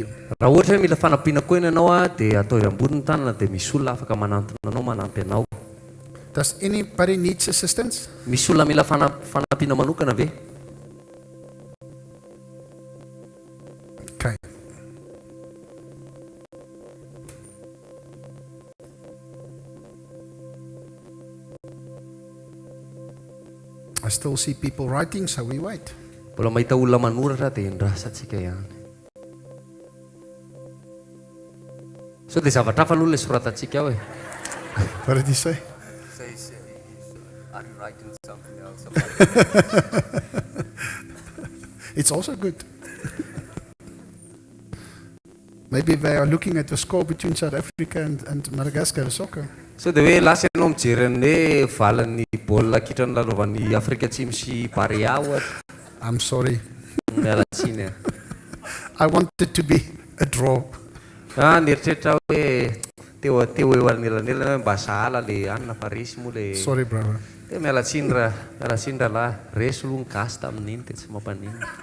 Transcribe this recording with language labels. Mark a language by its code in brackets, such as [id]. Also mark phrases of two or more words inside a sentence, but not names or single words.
[mg] Raha ohatra hoe mila fanampiana koa ianao dia atao eo ambony tanana dia misy olona afaka manantona anao manampy anao. [en] Does anybody needs assistance? [mg] Misy olona mila fanampiana manokana ve? Okay. [en] I still see people writing, so we wait. [mg] Mbola mahita olona manoratra dia hindrasa antsika ihany. So dia zavatra hafa aloha ilay soratantsika ao e. [en] What did he say? Says he's unwriting something else. It's also good. Maybe they are looking at the score between South Africa and Madagascar soccer. So dia hoe lasa ianao mijery ny valan'ny baolina kitra ny lalovan'ny Afrika Atsimo sy Barea ohatra. I'm sorry. [mg] Miala tsiny e. [en] I wanted to be a draw. [mg] Nieritreritra hoe teo eo anelanelana hoe mba sahala le anina fa resy moa le. [en] Sorry, brother. [mg] Dia miala tsiny rahalahy. Resy aloha ny gasy tamin'iny dia tsy mampanino.